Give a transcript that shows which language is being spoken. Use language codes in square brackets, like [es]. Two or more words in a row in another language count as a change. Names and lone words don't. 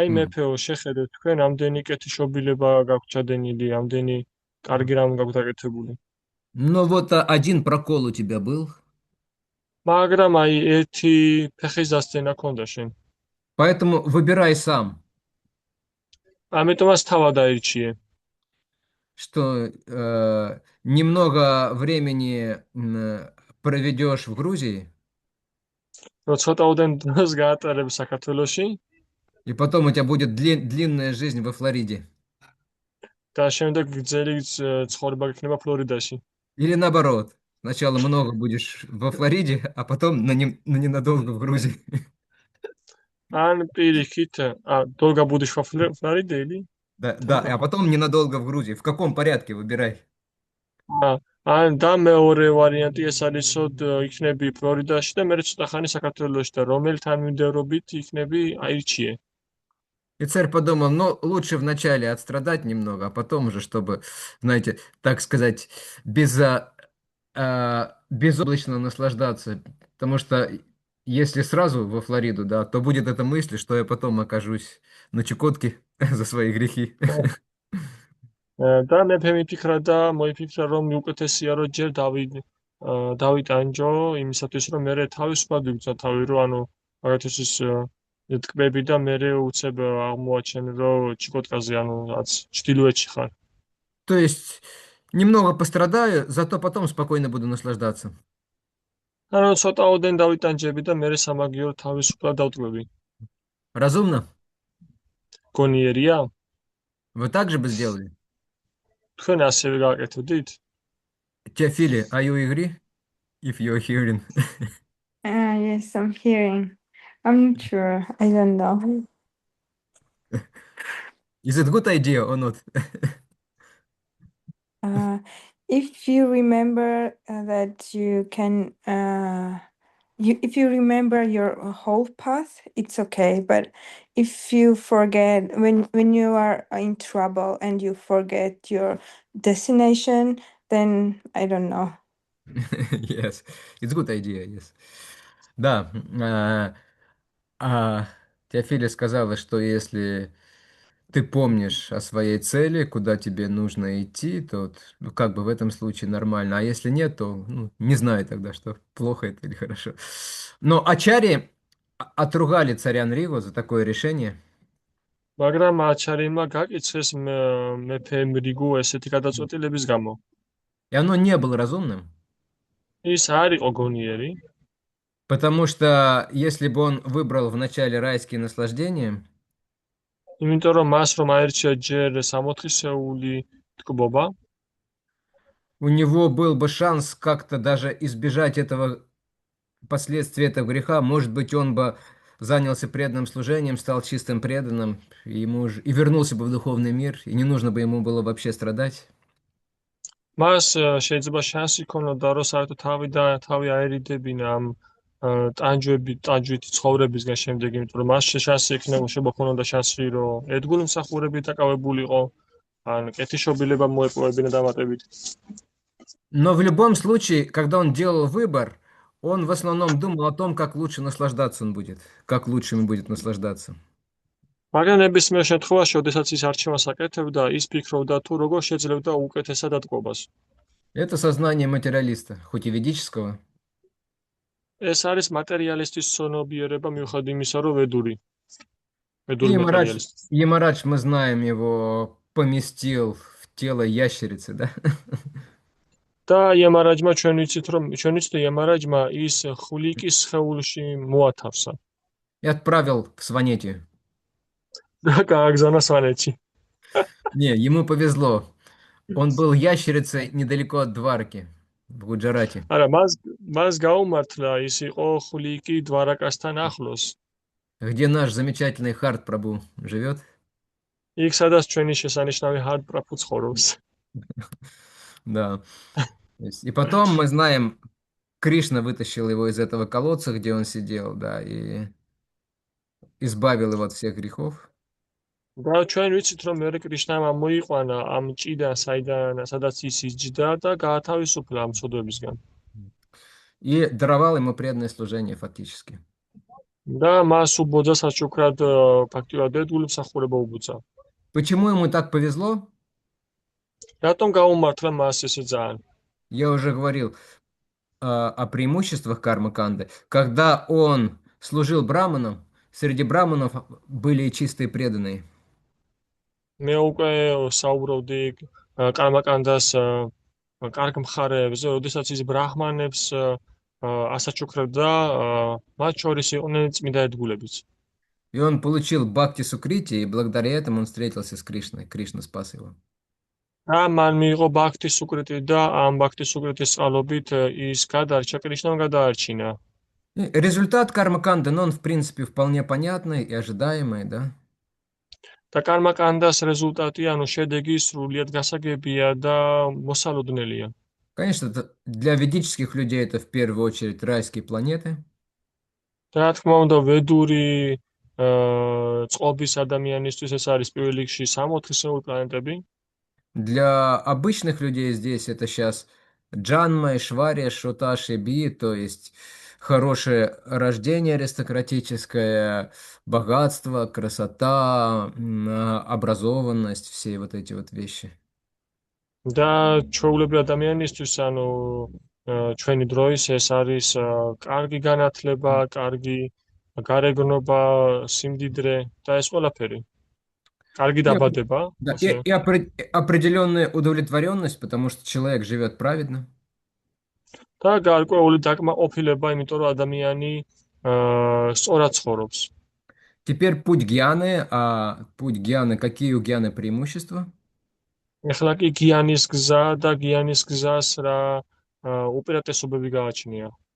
[ka] М. მეფეო შეხედე თქვენ ამდენი კეთილშობილება გაქვთ ჩადენილი, ამდენი კარგი რამ გაქვთ აკეთებული. [ru] Но вот один прокол у тебя был, [ka] მაგრამ აი ერთი ფეხის დასცენა ქონდა შენ. [ru] поэтому выбирай сам, [ka] ამიტომაც თავად აირჩიე. [ru] что немного времени проведешь в Грузии, [ka] რომ ცოტაოდენ დროს გაატარებ საქართველოში [ru] и потом у тебя будет длинная жизнь во Флориде. [ka] და შემდეგ გრძელი ცხოვრება გექნება ფლორიდაში. [ru] Или наоборот, сначала много будешь во Флориде, а потом на ненадолго в Грузии. [ka] ან პირიქით, [ru] долго будешь во Флориде? Да, а потом ненадолго в Грузии. В каком порядке выбирай? [ka] ან და მეორე ვარიანტი ეს არის იქნები ფლორიდაში და მე ცოტა ხანი საქართველოში და რომელი თანმიმდევრობით იქნები აირჩიე. [ru] И царь подумал, ну, лучше вначале отстрадать немного, а потом уже, чтобы, знаете, так сказать, безоблачно наслаждаться. Потому что если сразу во Флориду, да, то будет эта мысль, что я потом окажусь на Чукотке за свои грехи. [ka] და მეფე მიფიქრა და მოიფიქრა რომ უკეთესია რომ ჯერ დავიტანჯო იმისათვის რომ მე თავისუფლად ვიგრძნო თავი რომ ანუ მაგათაც ის ტკბები და მე უცებ აღმოაჩენ რომ ჩიკოტკაზე ანუ რაც ჩtildeოეთში ხარ. [ru] То есть немного пострадаю, зато потом спокойно буду наслаждаться. [ka] ანუ ცოტაოდენ დავიტანჯები და მე სამაგიერო თავისუფლად დავტკბები. [ru] Разумно? [ka] გონიერია? [ru] Вы так же бы сделали? [ka] თქვენ ასევე გააკეთებდით? [ru] Теофили, [en] are you agree? If you're hearing. Yes, I'm hearing. I'm not sure. I don't know. Is it a good idea or not? If you remember that you can, if you remember your whole path, it's okay. But if you forget when you are in trouble and you forget your destination, then I don't know. Yes, it's a good idea, yes. [ru] Да, Теофиля сказала, что если ты помнишь о своей цели, куда тебе нужно идти, то вот, ну, как бы в этом случае нормально. А если нет, то ну, не знаю тогда, что плохо это или хорошо. Но ачари отругали царя Нриву за такое решение. [ka] მაგრამ აჩარიმა გაკიცეს მეფე მრიგო ესეთი გადაწყვეტილების გამო. [ru] И оно не было разумным. [ka] ის არ იყო გონიერი, [ru] Потому что если бы он выбрал вначале райские наслаждения, [ka] იმიტომ რომ მას რომ აერჩია ჯერ სამოთხისეული ტკბობა, [ru] у него был бы шанс как-то даже избежать этого последствий этого греха. Может быть, он бы занялся преданным служением, стал чистым преданным, и вернулся бы в духовный мир, и не нужно бы ему было вообще страдать. [ka] მას შეიძლება შანსი ქონოდა რომ საერთოდ თავი აერიდებინა ამ ტანჯვით ცხოვრებისგან შემდეგ, იმიტომ რომ მას შანსი შექნებოდა შანსი რომ ერთგული მსახურებით დაკავებულიყო, ან კეთილშობილება მოეპოვებინა დამატებით. [ru] Но в любом случае, когда он делал выбор, он в основном думал о том, как лучше наслаждаться он будет, как лучше ему будет наслаждаться. [ka] მაგრამ ნებისმიერ შემთხვევაში, როდესაც ის არჩევანს აკეთებდა, ის ფიქრობდა თუ როგორ შეძლებდა უკეთესად დატკბობას. [ru] Это сознание материалиста, хоть и ведического. [ka] ეს არის მატერიალისტის ცნობიერება მიუხედავად имისა, რომ [ru] И [ka] ведური მატერიალისტი. [ru] Ямарадж, мы знаем, его поместил в тело ящерицы, да? [ka] და იემარაჯმა ჩვენ ვიცით, იემარაჯმა ის ხვლიკის სხეულში მოათავსა [ru] И отправил в Сванетию. [ka] და გააგზავნა სვანეთში. [ru] Не, ему повезло. Он был ящерицей недалеко от Дварки, в Гуджарате. [ka] არა, მას გაუმართლა, ის იყო ხვლიკი დვარაკასთან ახლოს. [ru] Где наш замечательный Харт Прабу живет. [ka] იქ სადაც ჩვენი შესანიშნავი ჰარდ პრაფუ ცხოვრობს. [ru] Да. И потом мы знаем, Кришна вытащил его из этого колодца, где он сидел, да, и избавил его от всех грехов. [ka] და ჩვენ ვიცით, რომ მეორე კრიშნამ ამოიყვანა ამ ჭიდან, სადაც ის იჯდა და გაათავისუფლა ამ ცოდვებისგან. [ru] И даровал ему преданное служение фактически. [ka] და მას უბოძა საჩუქრად ფაქტიურად ერთგული მსახურება უბოძა. [ru] Почему ему так повезло? [ka] რატომ გაუმართლა მას ესე ძალიან? [ru] Я уже говорил о преимуществах карма-канды. Когда он служил браманам, среди браманов были и чистые преданные. [ka] მე უკვე საუბრობდი კარმაკანდას კარგ მხარეებზე, როდესაც ის ბრაჰმანებს ასაჩუქრებდა, მათ შორის იყვნენ წმინდა ერთგულებიც. [ru] И он получил бхакти сукрити, и благодаря этому он встретился с Кришной. Кришна спас его. [ka] და მან მიიღო ბაქთის სუკრიტი და ამ ბაქთის სუკრიტის წყალობით ის გადარჩა, კრიშნამ გადაარჩინა. [ru] И результат карма-канды, ну, он, в принципе, вполне понятный и ожидаемый, да? [ka] და კარმაკანდას რეზულტატი, ანუ შედეგი სრულიად გასაგებია და მოსალოდნელია. [ru] Конечно, для ведических людей это в первую очередь райские планеты. [ka] და რა თქმა უნდა, ვედური წყობის ადამიანისთვის ეს არის პირველ რიგში სამოთხისეული პლანეტები. [ru] Для обычных людей здесь это сейчас Джанма, Ишвария, Шуташи, Би, то есть хорошее рождение аристократическое, богатство, красота, образованность, все вот эти вот вещи. [ka] და ჩვეულებრივ ადამიანისთვის, ანუ ჩვენი დროის ეს არის კარგი განათლება, карგი გარეგნობა, სიმდიდრე და ეს ყველაფერი. კარგი დაბადება, [ru] Да, [ka] ასე. [ru] и определенная удовлетворенность, потому что человек живет праведно. [ka] და გარკვეული დაკმაყოფილება, იმიტომ რომ ადამიანი სწორად ცხოვრობს. [ru] Теперь путь гьяны. А путь гьяны, какие у гьяны преимущества? [ka] ეხლა კი გიანის გზა და გიანის გზას რა უპირატესობები გააჩნია.